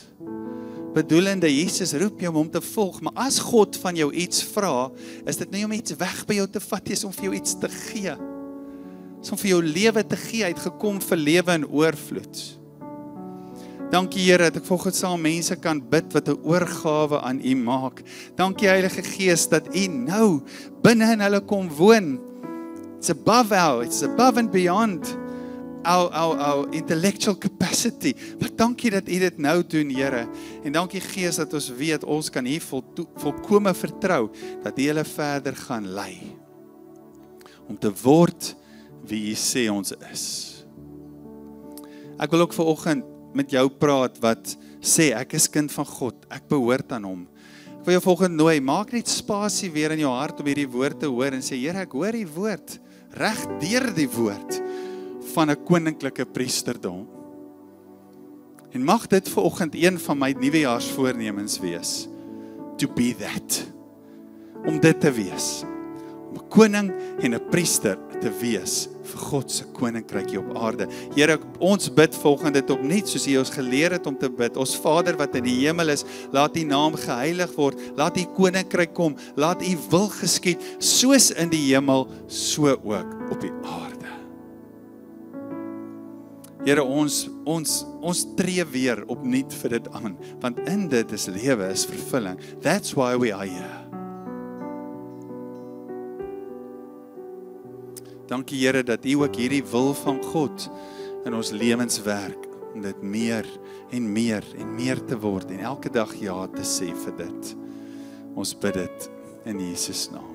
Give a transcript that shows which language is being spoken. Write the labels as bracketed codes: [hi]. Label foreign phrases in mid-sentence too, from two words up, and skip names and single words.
[af] Bedoelende, Jesus roep jou om te volg, maar as God van jou iets vra, is dit nie om iets weg by jou te vat, dit is om vir jou iets te gee. Dit is om vir jou lewe te gee, hy het gekom vir lewe in oorvloed. Dankie Here, dat ek volgens saam mense kan bid wat 'n oorgawe aan u maak. Dankie Heilige Gees, dat u nou binne in hulle kom woon. [en] It's above and beyond our intellectual capacity. [af] Maar dankie dat u dit nou doen, Here. En dankie Gees dat ons weet, ons kan hier volkome vertrou, dat u hulle verder gaan lei. Om te word wie u sê ons is. Ek wil ook vanoggend met jou praat wat sê, ek is kind van God, ek behoort aan hom. Ek wil jou vanoggend nooi, maak net spasie weer in jou hart om hierdie woord te hoor en sê, Here, ek hoor die woord, reg deur die woord van 'n koninklike priesterdom. En mag dit vanoggend een van my nuwejaarsvoornemens wees, [en] to be that, [af] om dit te wees, om 'n koning en 'n priester te wees vir God se koninkryk hier op aarde. Here, ons bid volgens dit opnuut, soos U ons geleer het om te bid. Ons Vader wat in die hemel is, laat U naam geheilig word, laat U koninkryk kom, laat U wil geskied, soos in die hemel, so ook op die aarde. Here, ons tree weer opnuut vir dit aan, want in dit is lewe, is vervulling. [en] That's why we are here. [af] Dankie Here dat U ook hierdie wil van God in ons lewens werk, om dit meer en meer en meer te word en elke dag ja te sê vir dit. Ons bid dit in Jesus naam.